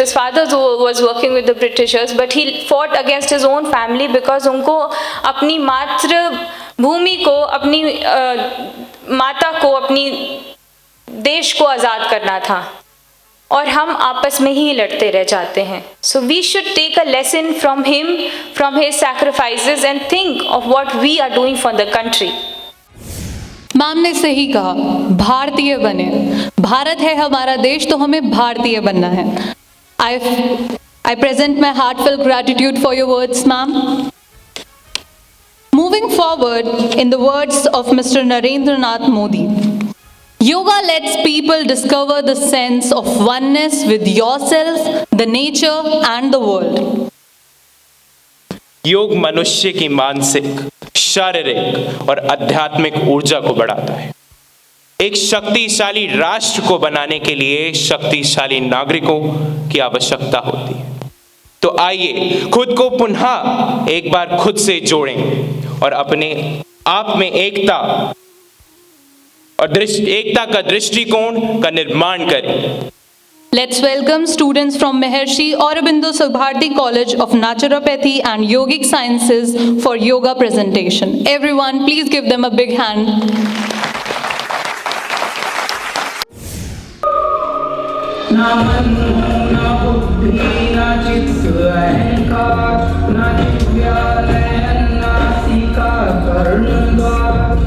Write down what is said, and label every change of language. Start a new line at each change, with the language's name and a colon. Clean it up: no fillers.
English: His father was working with the Britishers, but he fought against his own family because
Hindi: उनको अपनी मातृभूमि को, अपनी माता को, अपनी देश को आज़ाद करना था और हम आपस में ही लड़ते रह जाते हैं.
English: So we should take a lesson from him, from his sacrifices, and think of what we are doing for the country.
Hindi: Ma'am ने सही कहा, भारतीय बने. भारत है हमारा देश तो हमें भारतीय बनना है.
English: I present my heartfelt gratitude for your words, ma'am. Moving forward, in the words of Mr. Narendranath Modi, yoga lets people discover the sense of oneness with yourself, the nature and the world.
Hindi: योग मनुष्य की मानसिक, शारीरिक और आध्यात्मिक ऊर्जा को बढ़ाता है. एक शक्तिशाली राष्ट्र को बनाने के लिए शक्तिशाली नागरिकों की आवश्यकता होती है. तो आइए खुद को पुनः एक बार खुद से जोड़ें और अपने आप में एकता और एकता का दृष्टिकोण का निर्माण करें.
English: Let's welcome students from Maharshi Aurobindo Subharti College of Naturopathy and Yogic Sciences for yoga presentation. Everyone, please give them a big hand.
Sanskrit: ना मन ना बुद्धि ना चित्त अहंकार ना जिव्यालय नासिका कर्णद्वार